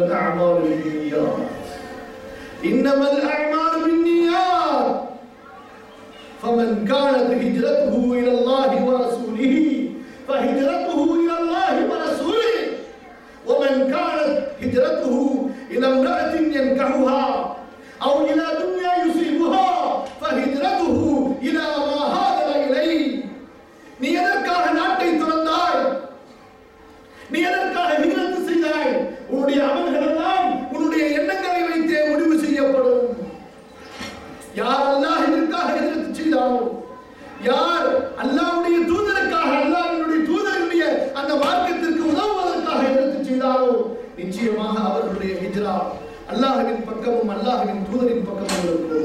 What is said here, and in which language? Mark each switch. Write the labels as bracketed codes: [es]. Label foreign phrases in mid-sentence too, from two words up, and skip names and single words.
[ar] الأعمال بالنيات إنما الأعمال بالنيات فمن كانت هجرته إلى الله ورسوله فهجرته إلى الله ورسوله ومن كانت هجرته إلى امرأة ينكحها أو إلى دنيا يصيبها فهجرته إلى ما هاجر إليه. [ta] நீ எதற்காக நாட்டை துறந்தாய்? நீ எதற்காக ஹிஜ்ரத் செய்தாய்? உன்னுடைய அமல்கள் எல்லாம் உன்னுடைய எண்ணங்களை வைத்தே முடிவு செய்யப்படும். யார் அல்லாஹ்விற்காக ஹிஜ்ரத் செய்தாரோ, யார் அல்லாஹ்வுடைய தூதருக்காக, அல்லாஹ்வினுடைய தூதருடைய அந்த மார்க்கத்திற்கு உதவுவதற்காக ஹிஜ்ரத் செய்தாரோ, நிச்சயமாக அவர்களுடைய ஹிஜ்ரா அல்லாஹ்வின் பக்கமும் அல்லாஹ்வின் தூதரின் பக்கமும் இருக்கும்.